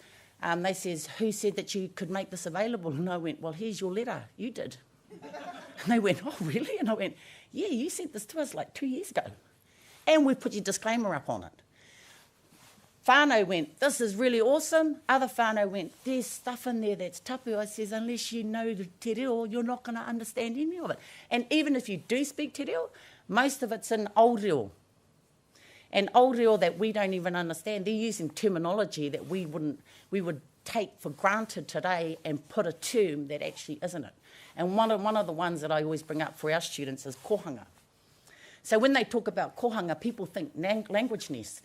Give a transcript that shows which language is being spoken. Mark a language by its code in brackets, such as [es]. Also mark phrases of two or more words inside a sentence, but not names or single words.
[en] They says, who said that you could make this available? And I went, well, here's your letter. You did. And they went, oh, really? And I went, yeah, you sent this to us like 2 years ago. And we put your disclaimer up on it. Whānau went, this is really awesome. Other whānau went, there's stuff in there that's tapu. I says, unless you know the [mi] te reo, [en] you're not going to understand any of it. And even if you do speak [mi] te reo, [en] most of it's in old reo. And old reo that we don't even understand. They're using terminology that we would take for granted today and put a term that actually isn't it. And one of the ones that I always bring up for our students is kohanga. So when they talk about kohanga, people think language nests.